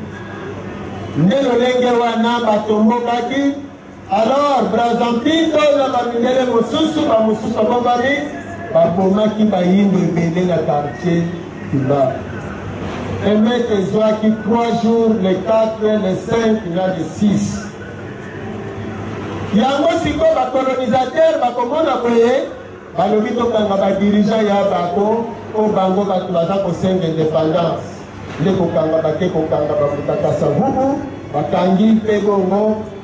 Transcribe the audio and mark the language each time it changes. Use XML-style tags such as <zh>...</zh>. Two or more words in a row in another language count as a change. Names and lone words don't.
<ln>nde lolenge wana batombokaki alors Brazzaville oyo na bamindele mosusu bamosusu abomani babomaki bayindo ebele na quartier Kimbangu emete ezwaki 3 jours le 4 le 5 na le 6 yango sikoyo bacolonisateur bakomona boye balobi tokanga badirigant ya bako o bango bato baza kosenga indépendance nde kokanga bake kokanga babuta Kasavubu bakangi mpe bongo</ln>